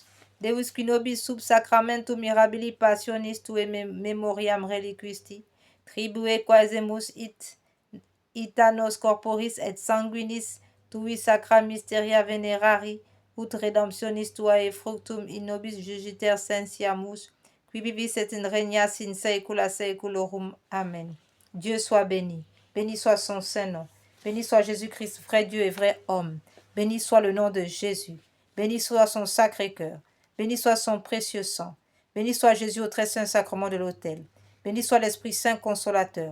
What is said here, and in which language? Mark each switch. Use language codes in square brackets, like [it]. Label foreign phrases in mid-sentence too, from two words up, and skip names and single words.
[la] Deus qui nobis sub sacramentum mirabili passionis tue memoriam reliquisti, tribue quaesemus ita nos corporis et sanguinis tui sacra mysteria venerari, ut redemptionis tuae fructum in nobis jugiter sensiamus, qui vivis et in regnas in saecula saeculorum. [fr] Amen. Dieu soit béni. Béni soit son saint nom. Béni soit Jésus-Christ, vrai Dieu et vrai homme. Béni soit le nom de Jésus. Béni soit son sacré cœur. Béni soit son précieux sang. Béni soit Jésus au très saint sacrement de l'autel. Béni soit l'Esprit Saint consolateur.